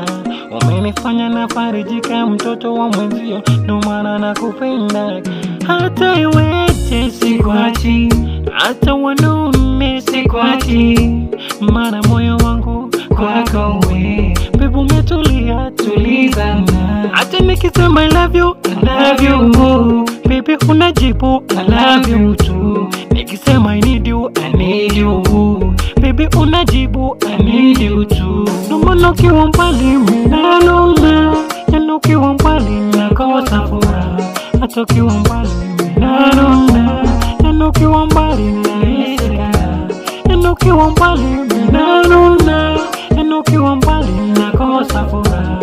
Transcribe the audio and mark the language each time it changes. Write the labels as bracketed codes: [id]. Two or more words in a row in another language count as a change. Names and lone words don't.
[sw] Umenifanya nafarijika, mtoto wa mwenzio, ndo maana nakupenda. Hata iweje sikuachi, hata wanaume sikuachi, maana moyo wangu kwako we. Baby umetulia, tulizana. Hata nikisema [en] I love you, I love you, baby unajibu I love you too. Nikisema I need you, I need you, baby unajibu I need you too. [sw] Ndomana ukiwa mbali mimi nanuna, yana ukiwa mbali nakosa furaha. Hata ukiwa mbali mimi nanuna, yana ukiwa mbali nahisi karaha. Yana ukiwa mbali mimi nanuna, yana ukiwa mbali nakosa furaha.